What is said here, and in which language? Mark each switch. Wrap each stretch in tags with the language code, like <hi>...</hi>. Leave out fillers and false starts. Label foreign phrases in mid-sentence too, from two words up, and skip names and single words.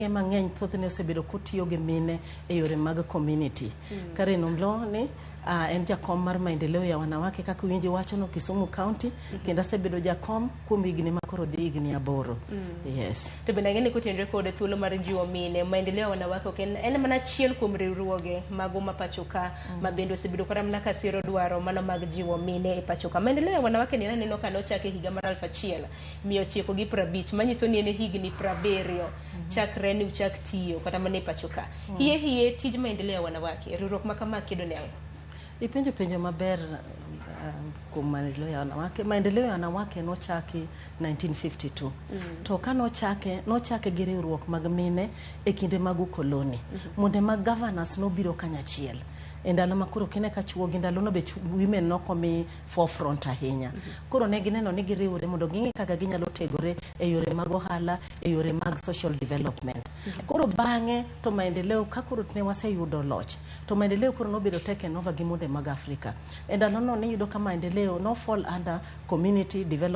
<luo>mang'eny thothne osebedo kotiyo gi mine e yore mag community. Caren Oloo ni en jakom mar Maendeleo ya wanawake kaka winji wacho no Kisumu County kendo asebedo jakom kuom higni makoro dhi higni 8. Yes. To bende ng'eni kotenre kod thuolo mar jiwo mine Maendeleo ya wanawake ok en mana achiel kuom riwruoge mago ma pacho ka ma bende osebedo kora mana ka siro dwaro mano mag jiwo mine e pacho ka. Maendeleo ya wanawake ni naneno ka nochake higa mar 1950 manyiso ni en higni 70 chakre ni uchak tiyo kata mana e pacho ka. Hiye tij Maendeleo ya wanawake riwruok ma kama kedo ne penjo maber kuom Maendeleo ya wanawake. Maendeleo ya wanawake nochaki 1952. To ka nochake gi riwruok mag mine e kinde mag ukoloni. Monde mag governors nobiro kanyachiel. E ndalo makoro kine ka chuo gi ndalo no be women nokomi forefront ahinya. Koro ne gineno ni giriwre mondo ging'e kaka ginyalo tegore e yore mag ohala, e yore mag</luo> <en>social development.</en> <luo>Koro bang'e to Maendeleo ka koro ne waseyudo loch. To Maendeleo koro nobedo</luo> <en>taken over</en> <luo>gi monde mag Afrika. E ndalo no ne yudo ka Maendeleo no</luo> <en>fall under community development</en>